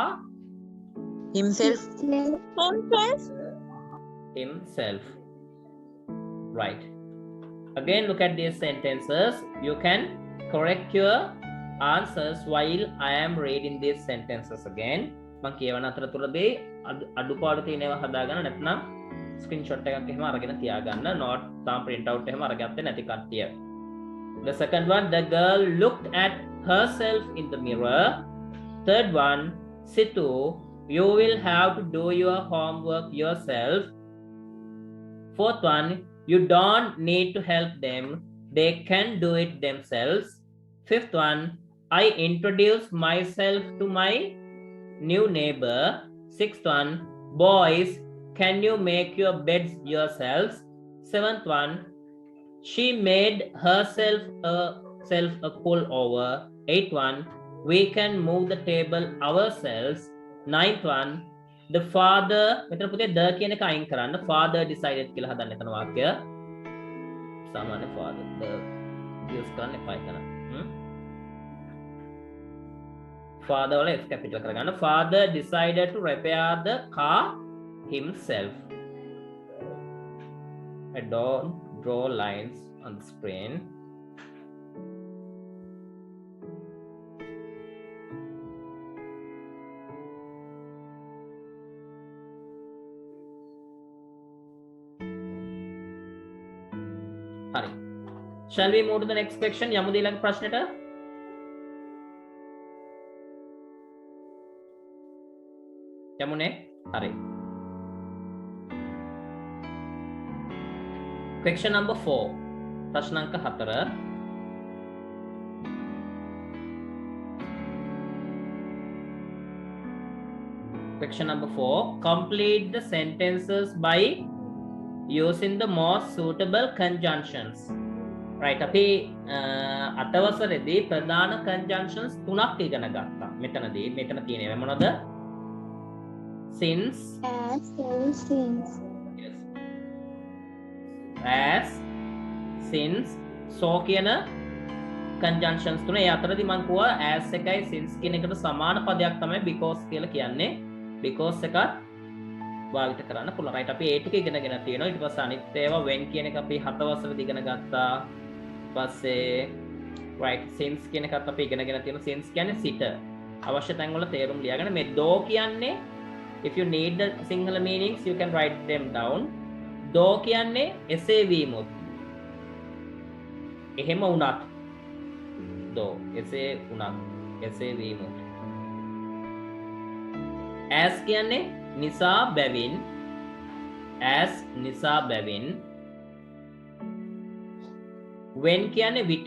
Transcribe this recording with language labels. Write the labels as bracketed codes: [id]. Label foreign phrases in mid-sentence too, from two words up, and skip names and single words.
[en] Himself. himself. Right. Again, look at these sentences. You can correct your answers while I am reading these sentences again. [si] මම කියවන අතරතුරදී අඩුපාඩු තියෙනවා හදාගන්න නැත්නම් ස්ක්‍රීන්ෂොට් එකක් එහෙම අරගෙන තියාගන්න. නෝට් තාම print out එහෙම අරගත්තේ නැති කට්ටිය. [en] The second one, the girl looked at herself in the mirror. Third one, Situ, you will have to do your homework yourself. Fourth one, you don't need to help them. They can do it themselves. Fifth one, I introduced myself to my new neighbor. Sixth one, boys, can you make your beds yourselves? Seventh one, she made herself a pullover. Eighth one, we can move the table ourselves. ninth one, the father [si] මෙතන පුතේ the කියන එක අයින් කරන්න. [en] Father decided [si] කියලා හදන්න එතන වාක්‍ය. සාමාන්‍ය [en] father the use [si] කරන්න එපා එතන. Father වල F capital කරගන්න. [en] Father decided to repair the car himself. I don't draw lines on the screen. Hurry. Shall we move to the next section? [si] යමුද ඊළඟ ප්‍රශ්නෙට? යමුනේ? හරි. [en] Question number 4. [si] ප්‍රශ්න අංක 4. [en] Question number 4. Complete the sentences by using the most suitable conjunctions. Right, [si] අපි අතවසරේදී ප්‍රධාන conjunctions තුනක් ඉගෙන ගත්තා. මෙතන තියෙනවා මොනවද? [en] Since, as, since. yes. As, since, so කියන conjunctions තුන. [si] ඒ අතරදී මම කිව්වා as එකයි since කියන එකට සමාන පදයක් තමයි because කියලා කියන්නේ. because එකත් භාවිත කරන්න පුළුවන්. right, අපි ඒ ටික ඉගෙනගෙන තියෙනවා. ඊට පස්සේ අනිත් ඒවා when කියන එක අපි 7 වසරේදී ඉගෙන ගත්තා. පස්සේ right, since කියන එකත් අපි ඉගෙනගෙන තියෙනවා. since කියන්නේ සිට. අවශ්‍ය තැන් වල තේරුම් ලියාගෙන මේ [en] do කියන්නේ if you need the Sinhala meanings you can write them down. [si] Do කියන්නේ එසේ වීමොත්. එහෙම වුණත්. do එසේ වුණත්. එසේ වීමොත්. as කියන්නේ නිසා බැවින්. as නිසා බැවින්. when කියන්නේ විට.